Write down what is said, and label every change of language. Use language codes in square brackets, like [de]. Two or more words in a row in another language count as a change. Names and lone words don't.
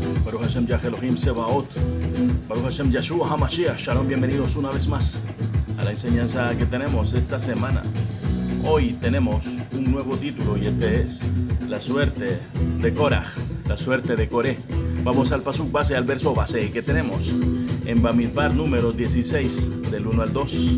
[he] ברוך השם יה אלהים צבאות, ברוך השם ישוע המשיח. [es] Shalom, bienvenidos una vez más a la enseñanza que tenemos esta semana. Hoy tenemos un nuevo título y este es La suerte de Korah, la suerte de Coré. Vamos al pasuk base, al verso base que tenemos en Bamidbar número 16, del 1 al 2.